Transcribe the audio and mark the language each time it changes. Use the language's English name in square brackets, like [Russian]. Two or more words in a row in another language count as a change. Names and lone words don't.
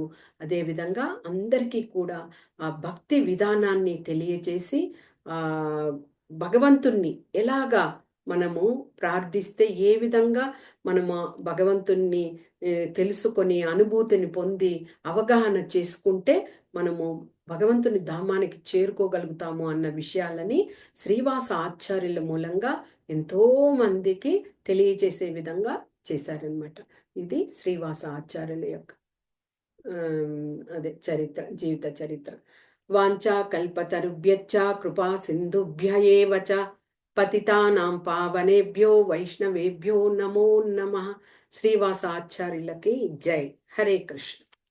[Telugu] అదేవిధంగా అందరికీ కూడా ఆ భక్తి విధానాన్ని తెలియజేసి ఆ భగవంతుణ్ణి ఎలాగా మనము ప్రార్థిస్తే ఏ విధంగా మనము భగవంతుణ్ణి తెలుసుకొని అనుభూతిని పొంది అవగాహన చేసుకుంటే మనము భగవంతుని ధామానికి చేరుకోగలుగుతాము అన్న విషయాలని శ్రీవాస ఆచార్యుల మూలంగా ఎంతో మందికి తెలియజేసే విధంగా చేశారనమాట. ఇది శ్రీవాస ఆచార్యుల యొక్క అదే చరిత్ర, జీవిత చరిత్ర. [Sanskrit] వాంఛా కల్పతరుభ్యశ్చ కృపా సింధుభ్య ఏవ చ పతితానాం పావనేభ్యో వైష్ణవేభ్యో నమో నమః. [Telugu] శ్రీవాస ఆచార్యులకి జై. హరే కృష్ణ.